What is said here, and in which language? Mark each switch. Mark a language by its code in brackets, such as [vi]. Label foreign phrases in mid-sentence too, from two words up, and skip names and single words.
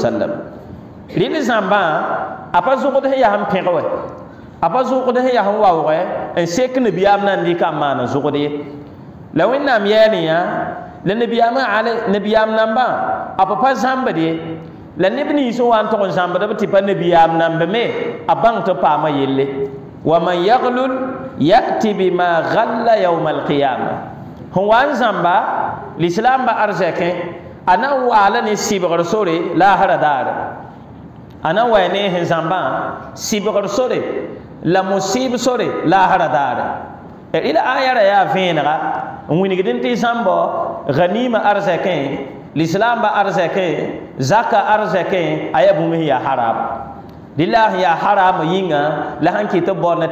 [mos] sallam rɩd zãmbã a pa zʋgd sẽn yaa sẽn pẽg wɛ a pa zʋgd sẽn yaa sẽn waoogɛ n sek nabiyaam na n dɩka n maan zʋgd ye la wẽnnaam yɛɛne yã la nabiyaam nambã a pa zãmbd ye la neb nins n wa n tʋg n zãmbdb tɩ pa nabiyaam namb me a bãng tɩ paama yelle [ar] ومن يغلل يأت بما غل يوم القيامة [mos] sẽn wa n zãmba lislaamba arzɛkẽ a na n waala ne sɩbgr sore laasra daare a na n wa ne sẽn zãmbã sɩbgr sore la musɩɩb sore laasra daare ila ayara yaa vẽenega n wingd n tɩ zãmbɔ ganima arzɛkẽ lislaamba arzɛkẽ zaka arzɛkẽ a yaa bũmb sẽn yaa haram dɩla sẽn yaa haram yĩnga la sẽn kɩt b baoodna